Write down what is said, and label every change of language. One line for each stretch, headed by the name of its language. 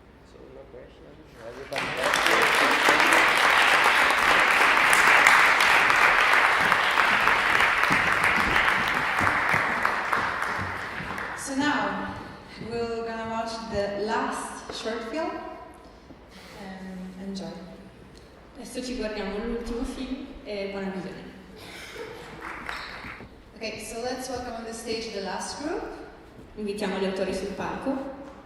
English: So no questions. Everybody happy? So now we're gonna watch the last short film. Enjoy.
Italian: Adesso ci guardiamo l'ultimo film e buona visione.
English: Okay, so let's welcome on the stage the last group.
Italian: Invitiamo gli autori sul palco.